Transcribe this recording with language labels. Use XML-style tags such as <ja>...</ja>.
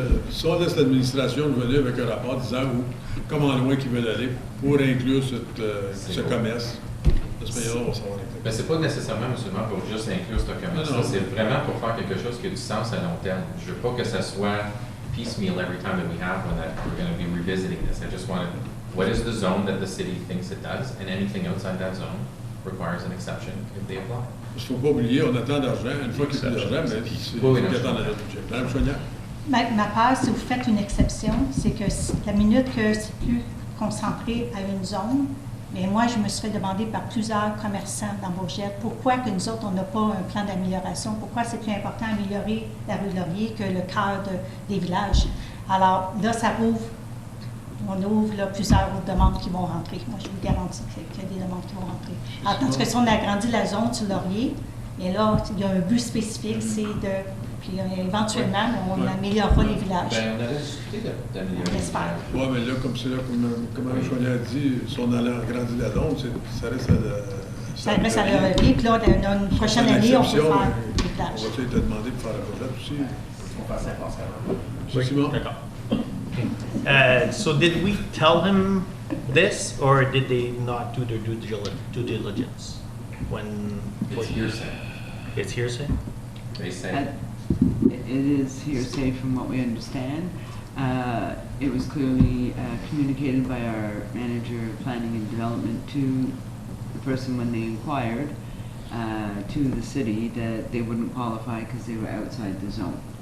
<fr>Si on laisse l'administration revenir avec un rapport disant comment loin qu'ils veulent aller pour inclure ce commerce, de ce manière-là, on va savoir exactement. Mais c'est pas nécessairement, monsieur le maire, pour juste inclure ce commerce-là. C'est vraiment pour faire quelque chose qui a du sens à long terme. Je veux pas que ça soit</fr> <en>piecemeal every time that we have one that we're going to be revisiting this. I just want to, what is the zone that the city thinks it does, and anything outside that zone requires an exception if they apply.</en> <fr>Il ne faut pas oublier, on attend d'argent. Une fois qu'il y a de l'argent, mais il faut attendre notre budget. Madame Choignard? Ma peur, si vous faites une exception, c'est que la minute que c'est plus concentré à une zone, Mais moi, je me suis fait demander par plusieurs commerçants dans Bourgette pourquoi que nous autres, on n'a pas un plan d'amélioration, pourquoi c'est plus important d'améliorer la rue Laurier que le cœur des villages. Alors là, ça ouvre, on ouvre là, plusieurs autres demandes qui vont rentrer. Moi, je vous garantis qu'il y a des demandes qui vont rentrer. Alors, tandis que si on agrandit la zone sur Laurier, et là, il y a un but spécifique, c'est de... Puis éventuellement, on améliorera les villages. Ben, on avait discuté d'améliorer. On espère. Oui, mais là, comme Mme Chouanier a dit, si on allait agrandir la zone, ça reste à... Ça reste à le relever. Puis là, dans une prochaine année, on peut faire des villages. On va-tu te demander de faire la projet aussi? On fait ça passer Monsieur Simon? D'accord.</fr> <en>So did we tell him this, or did they not do their due diligence? When It's hearsay. it's hearsay? They say. It is hearsay from what we understand. It was clearly communicated by our manager of planning and development to the person when they inquired to the city that they wouldn't qualify because they were outside the zone.</en>